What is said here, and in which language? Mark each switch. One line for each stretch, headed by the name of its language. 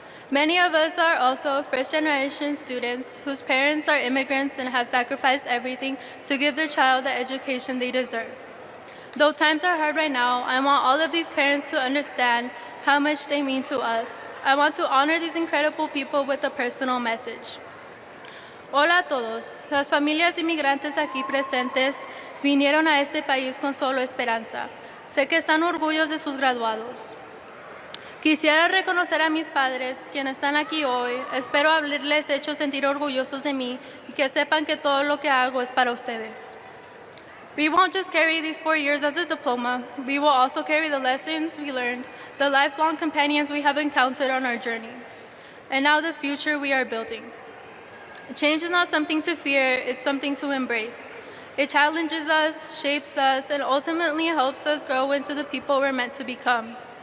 English: Many of us are also first-generation students whose parents are immigrants and have sacrificed everything to give their child the education they deserve. Though times are hard right now, I want all of these parents to understand how much they mean to us. I want to honor these incredible people with a personal message.
Spanish: Hola a todos. Las familias inmigrantes aquí presentes vinieron a este país con solo esperanza. Sé que están orgullosos de sus graduados. Quisiera reconocer a mis padres, quienes están aquí hoy. Espero haberles hecho sentir orgullosos de mí y que sepan que todo lo que hago es para ustedes.
English: We won't just carry these 4 years as a diploma. We will also carry the lessons we learned, the lifelong companions we have encountered on our journey, and now the future we are building. Change is not something to fear, it's something to embrace. It challenges us, shapes us, and ultimately helps us grow into the people we're meant to become.